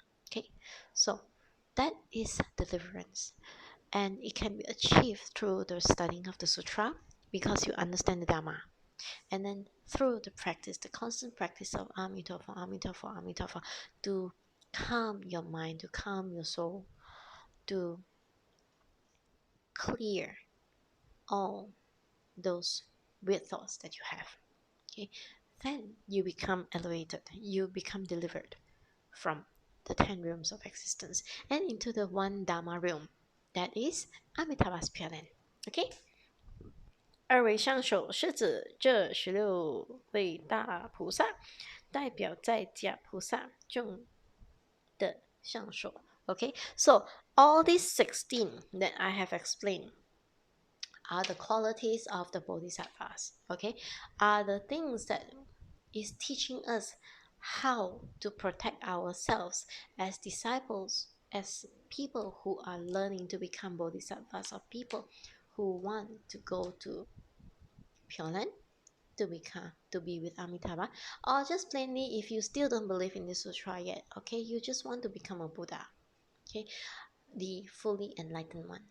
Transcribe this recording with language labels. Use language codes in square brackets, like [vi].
[en] Okay, so that is deliverance, and it can be achieved through the studying of the sutra, because you understand the dharma, and then through the practice, the constant practice of Amitabha, Amitabha, Amitabha, to calm your mind, to calm your soul, to clear all those weird thoughts that you have. Okay, then you become elevated, you become delivered from the 10 realms of existence and into the one Dharma realm, that is Amitabha's Pure Land. [zh] Okay, 二位相首是指这16位大菩萨，代表在家菩萨众的相首。 [en] Okay, so all these 16 that I have explained are the qualities of the Bodhisattvas. Okay, are the things that is teaching us how to protect ourselves as disciples, as people who are learning to become Bodhisattvas, or people who want to go to Pure Land, to be with Amitabha, or just plainly if you still don't believe in the sutra yet, okay, you just want to become a Buddha, okay, the fully enlightened one.